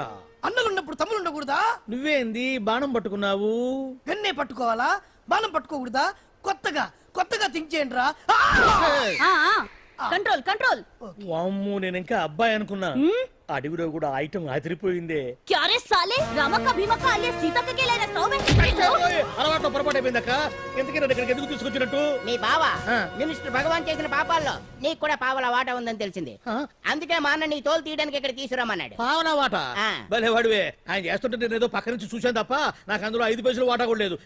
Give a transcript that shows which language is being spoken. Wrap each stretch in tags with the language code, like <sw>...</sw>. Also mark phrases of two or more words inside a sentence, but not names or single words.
<te>అన్నలున్నప్పుడు తమ్ముడు ఉండకూడదా? నువ్వేంది బాణం పట్టుకున్నావు? గన్నే పట్టుకోవాలా? బాణం పట్టుకోకూడదా? కొత్తగా కొత్తగా థింక్ చేయండి రా.</te> <en>control control.</en> <te>వామ్మో నేను ఇంకా అబ్బాయి అనుకున్నా. అడవిలో కూడా ఐటమ్ అదిరిపోయిందే.</te> <hi>क्या रे साले रामा का भीमा का alias सीता का केला रस्ता में</hi> <te>అలవాట్లో పొరపాటు అయిపోయిందక్క. ఎందుకని నన్ను ఇక్కడికి ఎందుకు తీసుకొచ్చినట్టు? మీ బావా మినిస్టర్ భగవాన్ చేసిన పాపాల్లో నీకు కూడా పావల వాటా ఉందని తెలిసింది. అందుకే మా అన్న నీ తోలు తీయడానికి ఇక్కడ తీసుకురామన్నాడు. పావనా వాటా? ఆ. భలే వాడివే. ఆయన చేస్తుంటే నేను ఏదో పక్క నుంచి చూశాను తప్ప నాకు అందులో 5 పైసలు వాటా కూడా లేదు.</te>